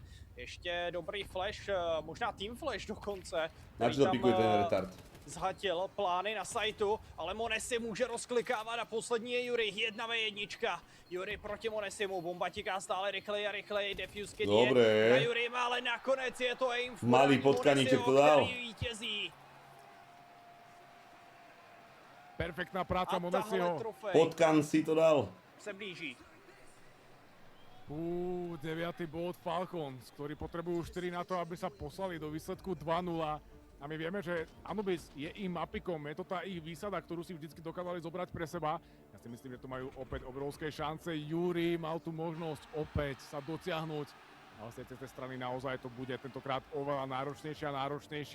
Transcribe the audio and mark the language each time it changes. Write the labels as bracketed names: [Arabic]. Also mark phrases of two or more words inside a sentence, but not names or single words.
[Czech] Ještě dobrý flash, možná [English] team flash [Czech] dokonce. [Slovak] Na čo to pikuje ten retard? [Czech] Zhatil plány na sajtu, ale Monesi může rozklikávat a poslední je Yuri, 1v1. Yuri proti Monesimu, bomba tiká stále rychleji a rychleji, [English] defuse kit [Czech] je na Yuri, ale nakonec je to [English] aim for [Slovak] malý potkaníček to dal. [Czech] který vítězí. [Slovak] Perfektná práca Monesiho. Potkan si to dal. [Czech] Se blíží. 9. bod Falcons, [Slovak] ktorí potrebujú 4 na to, aby sa poslali do výsledku 2-0. A my vieme, že Anubis je ich mapikom, je to tá ich výsada, ktorú si vždycky dokázali zobrať pre seba. Ja si myslím, že tu majú opäť obrovské šance. Yuri mal tu možnosť opäť sa dotiahnuť. Ale z tej strany naozaj to bude tentokrát oveľa náročnejšie a náročnejšie.